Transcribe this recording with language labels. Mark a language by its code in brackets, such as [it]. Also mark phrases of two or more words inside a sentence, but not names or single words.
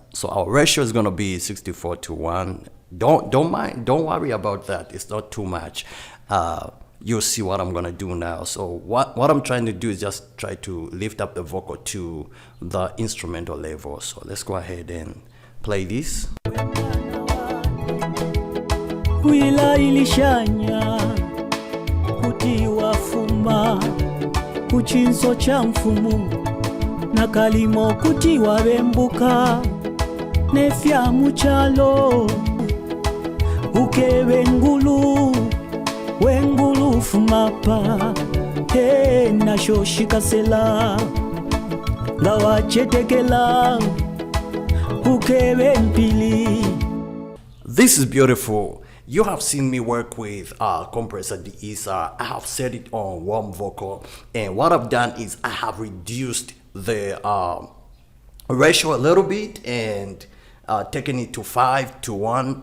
[en] So our ratio is gonna be 64:1. Don't worry about that. It's not too much. You'll see what I'm gonna do now. So what I'm trying to do is just try to lift up the vocal to the instrumental level. So let's go ahead and play this. [bem] Wila ilishanya kutiwa fuma kuchinso cha mfumu na kalimo kutiwa bembuka nefya muchalo ukewe wengulu fumapa he na shoshikasela ngawa chetekela ukewe mpili. [en] This is beautiful. You have seen me work with compressor de-esser. I have set it on warm vocal, and what I've done is I have reduced the ratio a little bit and taken it to 5:1.